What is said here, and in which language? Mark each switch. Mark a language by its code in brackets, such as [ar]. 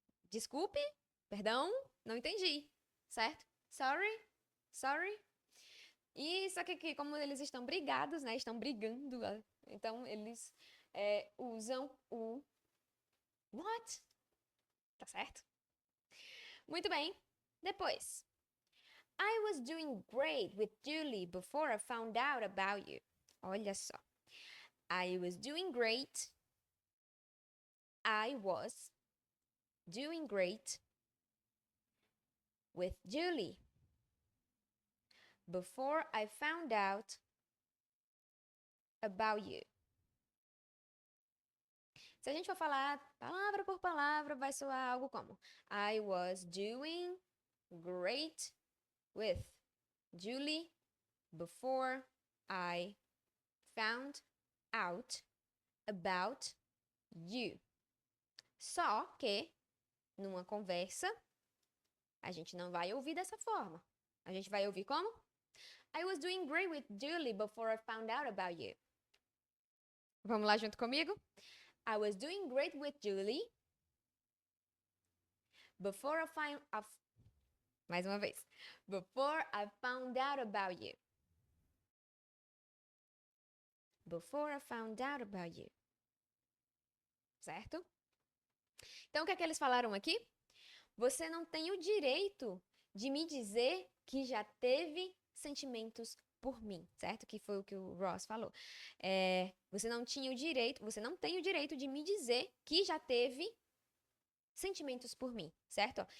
[pt] Desculpe, perdão, não entendi, certo? Sorry. E só que aqui, como eles estão brigados, né? Estão brigando, então eles usam o what, tá certo? Muito bem. Depois. [en] I was doing great with Julie before I found out about you. [pt] Olha só. [en] I was doing great. I was doing great with Julie before I found out about you. [pt] Se a gente for falar palavra por palavra, vai soar algo como [en] I was doing great with Julie before I found out about you. [pt] Só que, numa conversa, a gente não vai ouvir dessa forma. A gente vai ouvir como? [en] I was doing great with Julie before I found out about you. [pt] Vamos lá junto comigo? [en] I was doing great with Julie before I found... [pt] Mais uma vez. [en] Before I found out about you. Before I found out about you. [pt] Certo? Então, o que é que eles falaram aqui? Você não tem o direito de me dizer que já teve sentimentos por mim, certo? Que foi o que o Ross falou. Você não tem o direito de me dizer que já teve sentimentos por mim, certo?